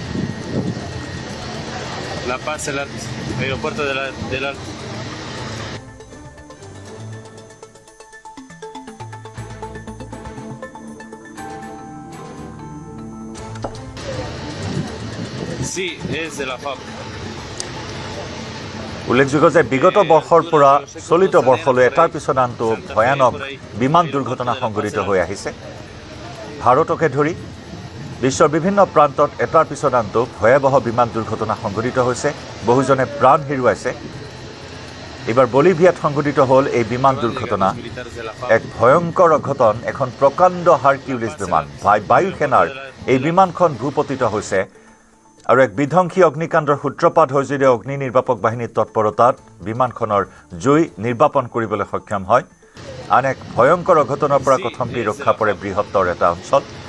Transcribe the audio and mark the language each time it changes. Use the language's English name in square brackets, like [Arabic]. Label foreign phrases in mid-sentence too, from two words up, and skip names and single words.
[Spanish] La Paz, el Alto, aeropuerto del Alto. Sí, es de la FAB. [Assamese] উল্লেখযোগ্য যে বিগত বৰ্ষৰ পৰা চলিত বৰ্ষলৈ এটাৰ পিছত আনটো ভয়ানক বিমান দুৰ্ঘটনা সংঘটিত হৈ আহিছে ভাৰতকে ধৰি বিশ্বৰ বিভিন্ন প্ৰান্তত এটাৰ পিছত আনটো ভয়াবহ বিমান দুৰ্ঘটনা সংঘটিত হৈছে বহুজনে প্ৰাণ হেৰুৱাইছে এবাৰ বলিভিয়াত সংঘটিত হ'ল এই বিমান দুৰ্ঘটনা এক ভয়ংকৰ অঘটন এখন প্ৰকাণ্ড হাৰকিউলিছ বিমান বায়ুসেনাৰ এই বিমানখন ভূপতিত হৈছে আৰু এক বিধ্বংসী অগ্নিকাণ্ডৰ সূত্ৰপাত হৈ যদিও অগ্নি নিৰ্বাপক বাহিনীৰ তৎপৰতাত বিমানখনৰ জুই নিৰ্বাপন কৰিবলৈ সক্ষম হয় আন এক ভয়ংকৰ অঘটনৰ পৰা কথমপি ৰক্ষা পৰে বৃহত্তৰ এটা অঞ্চল